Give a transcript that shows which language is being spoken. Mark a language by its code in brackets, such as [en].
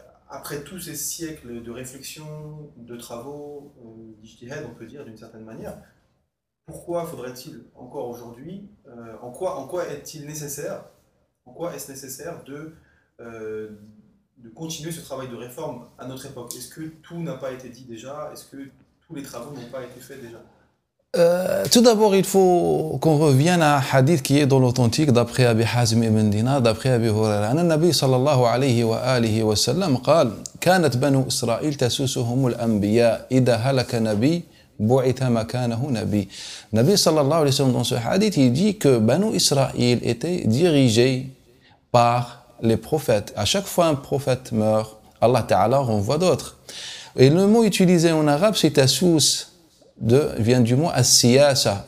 [fr] après tous ces siècles de réflexion, de travaux, d'ijtihad, on peut dire d'une certaine manière, pourquoi faudrait-il encore aujourd'hui, en quoi est-il nécessaire, en quoi est-ce nécessaire de continuer ce travail de réforme à notre époque? Est-ce que tout n'a pas été dit déjà? Est-ce que tous les travaux n'ont pas été faits déjà? Tout d'abord, il faut qu'on revienne à un hadith qui est dans l'authentique d'après Abi Hazm ibn Dinar, d'après Abi Huraira. [ar] النبي صلى الله عليه وآله وسلم قال كانت بنو إسرائيل تسوسهم الأنبياء إذا هلك نبي بعث مكانه نبي. [fr] Nabi sallallahu alayhi wa sallam dans ce hadith, il dit que Banu Israël était dirigé par les prophètes. À chaque fois un prophète meurt, Allah Ta'ala renvoie d'autres. Et le mot utilisé en arabe, c'est tasous. Vient du mot as-siyasa.